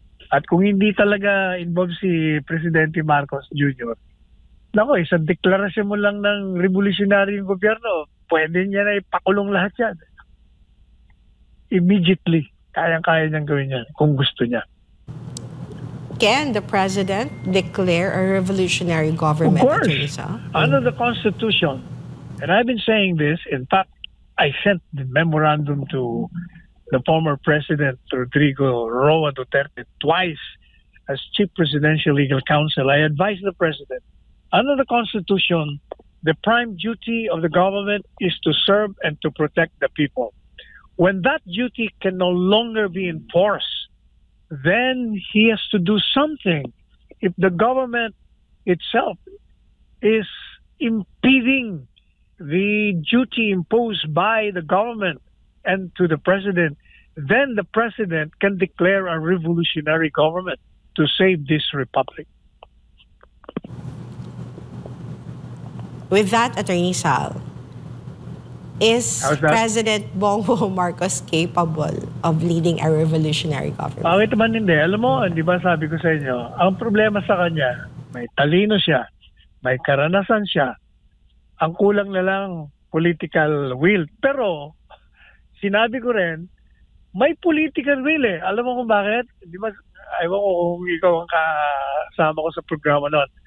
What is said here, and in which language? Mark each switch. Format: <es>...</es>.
<tl>At kung hindi talaga involved si Presidente Marcos Jr., isang deklarasyon mo lang ng revolutionary yung gobyerno, pwede niya na ipakulong lahat yan. Immediately. Kayang-kaya niyang gawin yan kung gusto niya.</tl> <en>Can the President declare a revolutionary government? Of course. Under the Constitution. And I've been saying this. In fact, I sent the memorandum to the former President Rodrigo Roa Duterte twice as Chief Presidential Legal Counsel. I advised the President, under the Constitution, the prime duty of the government is to serve and to protect the people. When that duty can no longer be enforced, then he has to do something. If the government itself is impeding the duty imposed by the government and to the President, then the President can declare a revolutionary government to save this republic. With that, Attorney Sal, is President Bongbong Marcos capable of leading a revolutionary government?</en> <tl>Bakit naman hindi? Alam mo, di ba sabi ko sa inyo, ang problema sa kanya, may talino siya, may karanasan siya, ang kulang na lang political will. Pero, sinabi ko rin, may political will eh. Alam mo kung bakit? Di ba, ayaw ko kung ikaw ang kasama ko sa programa noon.</tl>